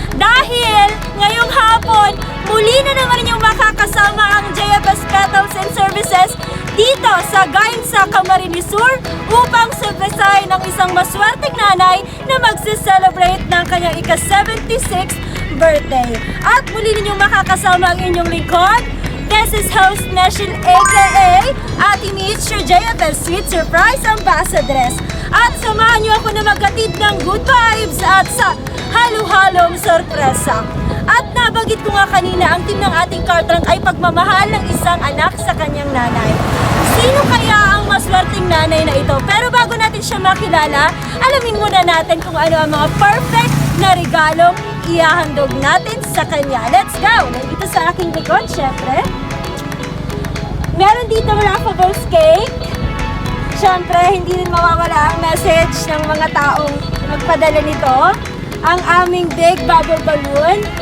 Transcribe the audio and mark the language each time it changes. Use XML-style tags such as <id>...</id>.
<tl>Dahil ngayong hapon, muli na naman ninyong makakasama ang JFS Petals and Services dito sa Gainza, Camarines upang surpresahin ang isang maswerteng nanay na magse-celebrate ng kanyang ika-76th birthday. At muli ninyong makakasama ang inyong lingkod.</tl> <en>This is host Nashil aka Ate Mitch, your JFS Sweet Surprise Ambassadress.</en> <tl>At samahan niyo ako na maghatid ng good vibes at sa halo-halong sorpresa. At nabanggit ko nga kanina, ang team ng ating car trunk ay pagmamahal ng isang anak sa kanyang nanay. Sino kaya ang maswerteng nanay na ito? Pero bago natin siya makilala, alamin muna natin kung ano ang mga perfect na regalong ihahandog natin sa kanya.</tl> <en>Let's go!</en> <tl>Nandito sa aking likod, syempre. Meron dito Raffles cake. Syempre, hindi rin mawawala ang message ng mga taong magpadala nito. Ang aming big bubble balloon.</tl>